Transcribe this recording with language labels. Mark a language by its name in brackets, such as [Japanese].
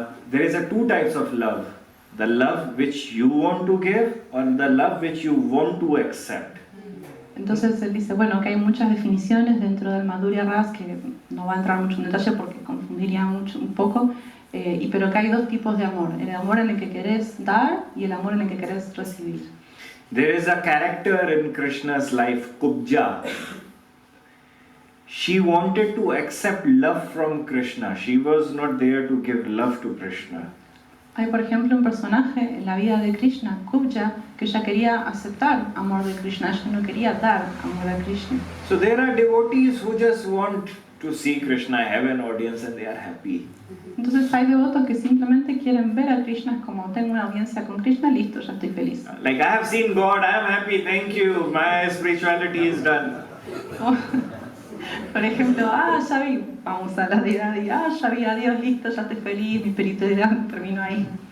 [English] There is two types of love: the love which you want to give, or the love which you want to accept. [Spanish] Entonces él dice, bueno, que hay muchas definiciones dentro del Madhurya Ras que no va a entrar mucho en detalle porque confundiría un poco, pero que hay dos tipos de amor: el amor en el que querés dar y el amor en el que querés recibir. [English] There is a character in Krishna's life, Kubja. She wanted to accept love from Krishna. She was not there to give love to Krishna. [Spanish] Hay, por ejemplo, un personaje en la vida de Krishna, Kubja, que ella quería aceptar amor de Krishna, ella no quería dar amor a Krishna. [English] So there are devotees who just want to see Krishna, have an audience, and they are happy. [Spanish] Entonces hay devotos que simplemente quieren ver a Krishna como tengo una audiencia con Krishna, listo, ya estoy feliz. [English] Like, I have seen God, I am happy, thank you, my spirituality is done. [Spanish] Por ejemplo, ya vi, vamos a la deidad y ya vi a Dios, listo, ya estoy feliz, mi espiritualidad terminó ahí.